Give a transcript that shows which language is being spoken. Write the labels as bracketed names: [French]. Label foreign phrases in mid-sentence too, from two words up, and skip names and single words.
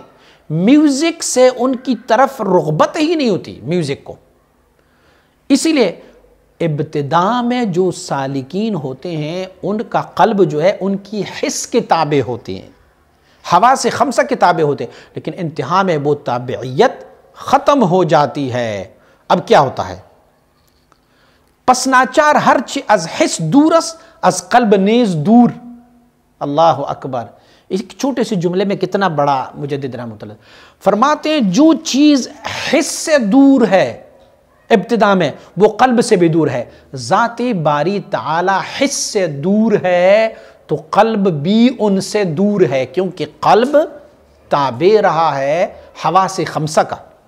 [Urdu] میوزک سے ان کی طرف رغبت ہی نہیں ہوتی میوزک کو، اسی لیے ابتدا میں جو سالکین ہوتے ہیں ان کا قلب جو ہے ان کی حس کے تابع ہوتی ہیں، حواس خمسہ کے تابع ہوتے ہیں، لیکن انتہا میں وہ تابعیت ختم ہو جاتی ہے۔ اب کیا ہوتا ہے؟ [Persian] پس ناچار ہر چی از حس دورس از قلب نیز دور۔ [Arabic] اللہ اکبر، [Urdu] ایک چھوٹے سے جملے میں کتنا بڑا مجدد رحمۃ اللہ فرماتے ہیں، جو چیز حس سے دور ہے ابتدا میں وہ قلب سے بھی دور ہے، ذات باری تعالی حس سے دور ہے تو قلب بھی ان سے دور ہے، کیونکہ قلب تابع رہا ہے حواس خمسہ کا۔